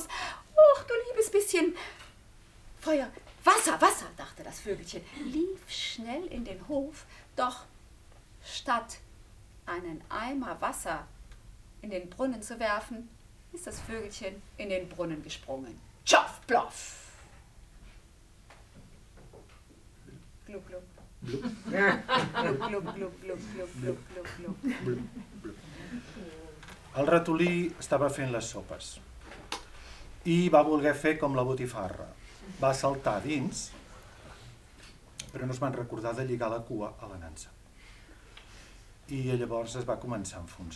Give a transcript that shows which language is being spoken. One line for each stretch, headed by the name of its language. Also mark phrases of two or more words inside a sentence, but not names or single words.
German: »Och, du liebes bisschen Feuer, Wasser, Wasser«, dachte das Vögelchen, lief schnell in den Hof, doch statt einen Eimer Wasser in den Brunnen zu werfen, ist das Vögelchen in den Brunnen gesprungen. Tschoff, ploff. Gluck, gluck. Gluck, gluck, gluck, gluck, gluck, gluck, gluck, gluck.
Catalan: El ratolí estava fent les sopes i va voler fer com la botifarra. Va saltar dins, però no es van recordar de lligar la cua a la nansa. I llavors es va començar a enfonsar.